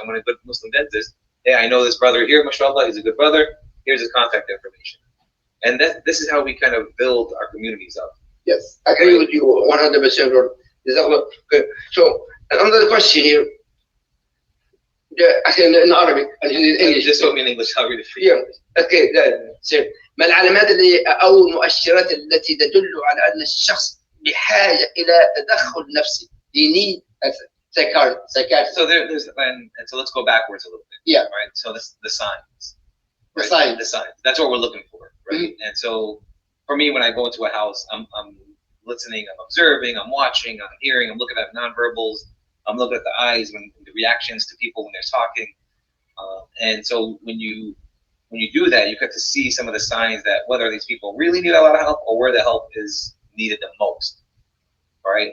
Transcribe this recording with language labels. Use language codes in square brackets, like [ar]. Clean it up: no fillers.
[en] I want a good Muslim dentist. Hey, I know this brother here, mashallah, he's a good brother. Here's his contact information. And this is how we kind of build our communities up. Yes, I agree with you 100%. Okay. So another question here. In Arabic and in English. Just told me in English. I'll read it for you. Okay. [ar] ما العلامات أو المؤشرات التي تدل على أن الشخص بحاجة إلى تدخل نفسي. [en] You need a psychiatrist. So there's and so let's go backwards a little bit. Yeah. Right. So the signs. Right? The signs. That's what we're looking for, right? Mm-hmm. And so for me, when I go into a house, I'm listening, I'm observing, I'm watching, I'm hearing, I'm looking at nonverbals, I'm looking at the eyes, when the reactions to people when they're talking, and so when you do that, you get to see some of the signs that whether these people really need a lot of help or where the help is needed the most, right?